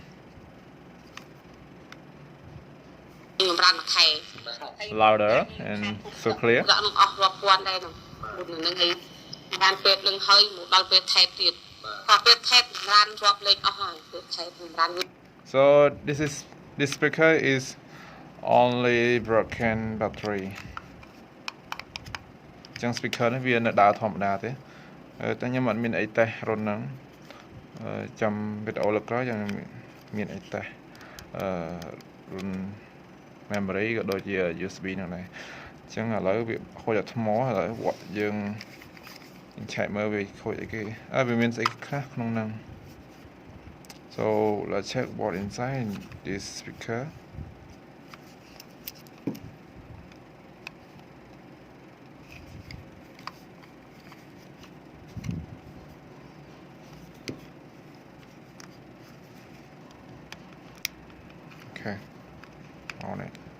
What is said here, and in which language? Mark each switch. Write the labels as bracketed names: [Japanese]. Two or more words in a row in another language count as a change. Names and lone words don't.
[English] Louder and so clear. So this speaker is only broken battery. [Khmer] ចឹង speaker នេះវានៅដើរធម្មតាទេតែខ្ញុំអត់មានអីតេស្តរុនហ្នឹងចាំវីដេអូលើក្រោយយើងមានអីតេស្តរុន memory ក៏ដូចជា USB ហ្នឹងដែរអញ្ចឹងឥឡូវវាខូចដល់ថ្មឥឡូវយើងឆែកមើលវាខូចអីគេវាមានស្អីខ្លះក្នុងហ្នឹង [English] So let's check what inside this speaker. Okay, on it.